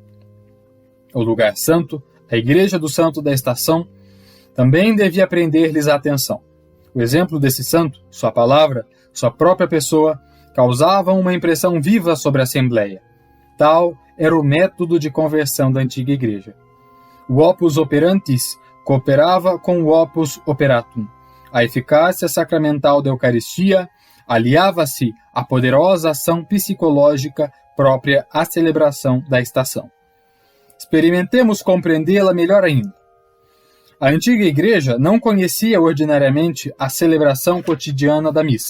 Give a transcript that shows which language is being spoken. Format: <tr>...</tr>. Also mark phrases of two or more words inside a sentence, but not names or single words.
<pt>O lugar santo, a igreja do santo da estação, também devia prender-lhes a atenção. O exemplo desse santo, sua palavra, sua própria pessoa, causavam uma impressão viva sobre a Assembleia. Tal era o método de conversão da antiga igreja. O</pt> <la>opus operantis</la> <pt>cooperava com o</pt> <la>opus operatum.</la> <pt>A eficácia sacramental da Eucaristia aliava-se à poderosa ação psicológica própria à celebração da estação. Experimentemos compreendê-la melhor ainda. A antiga igreja não conhecia ordinariamente a celebração cotidiana da missa.</pt>